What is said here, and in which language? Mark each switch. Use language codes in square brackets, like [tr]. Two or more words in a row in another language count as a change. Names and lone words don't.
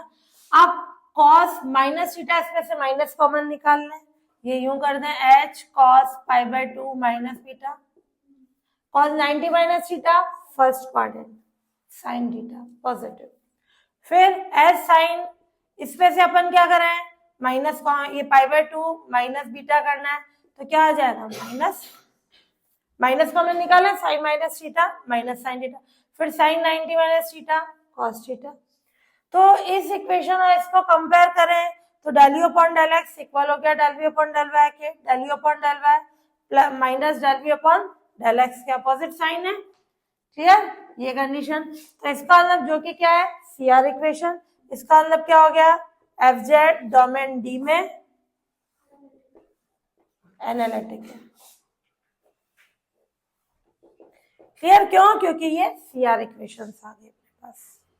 [hi] अब [en] cos minus theta, [hi] इसमें से [en] minus common [hi] निकाल लें, ये यूं कर दें [en] h cos π/2 minus beta, cos 90 minus theta first part [hi] है, [en] sine theta positive, [hi] फिर [en] h sine, [hi] इसमें से अपन क्या करें, माइनस, ये [en] π/2 minus beta [hi] करना है, तो क्या आ जाएगा, [en] minus, minus common [hi] निकाला, [en] sine minus theta minus sine theta, [hi] फिर [en] sine 90 minus theta cos theta. [hi] तो इस इक्वेशन और इसको कंपेयर करें तो [en] del u upon del x equal [hi] हो गया [en] del v upon del y [hi] के, [en] del u upon del y minus del v upon del x [hi] के [en] opposite sign [hi] है, क्लियर, ये कंडीशन। तो इसका मतलब जो कि क्या है, [en] CR equation, [hi] इसका मतलब क्या हो गया, [en] FZ domain D [hi] में एनालिटिक है, क्लियर, क्यों, क्योंकि ये [en] CR equations [hi] आ गए पास।